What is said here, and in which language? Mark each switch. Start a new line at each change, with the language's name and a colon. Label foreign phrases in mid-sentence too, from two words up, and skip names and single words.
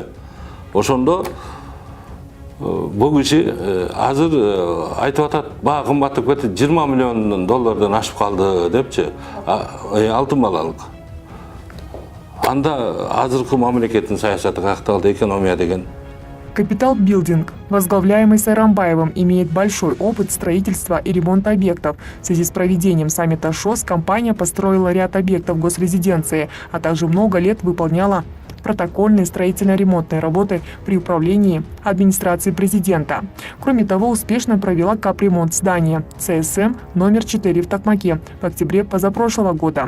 Kyrgyz: Ошондо бул киши азыр айтып атат, баа кымбаттап кетти, 20 миллион доллардан ашып калды депчи, алтын балалык. Анда азыркы мамлекеттин саясаты какталды, экономия деген.
Russian: «Капитал Билдинг», возглавляемый Сайрамбаевым, имеет большой опыт строительства и ремонта объектов. В связи с проведением саммита ШОС компания построила ряд объектов госрезиденции, а также много лет выполняла протокольные строительно-ремонтные работы при управлении администрации президента. Кроме того, успешно провела капремонт здания ЦСМ номер 4 в Токмаке в октябре позапрошлого года.